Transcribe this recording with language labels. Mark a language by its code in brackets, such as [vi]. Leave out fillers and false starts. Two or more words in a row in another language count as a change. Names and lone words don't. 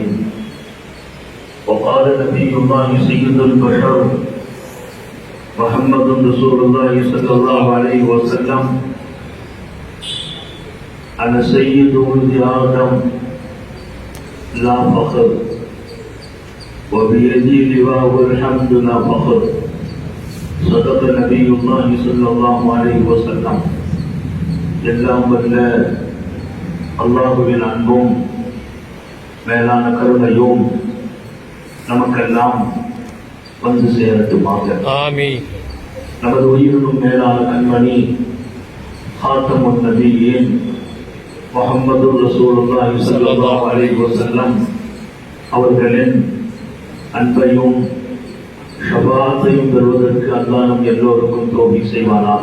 [ar] وقال نبي الله سيد البشر محمد رسول الله صلى الله عليه وسلم أنا سيد ولد آدم لا فخر وبيدي لواء الحمد لا فخر. صدق نبي الله صلى الله عليه وسلم. [ta] எல்லாம் வல்ல அல்லாஹுவின் அன்பும் மேலான கருணையும் நமக்கெல்லாம் வந்து சேரட்டுமாக. ஆமீன். நமது உயிரினும் மேலான கண்மணி [ar] خاتم النبيين محمد رسول الله صلى الله عليه وسلم [ta] அவர்களின் அன்பையும் ஷஃபாஅத்தையும் பெறுவதற்கு அல்லாஹ் நம் எல்லோருக்கும் தௌஃபீக் செய்வானாக.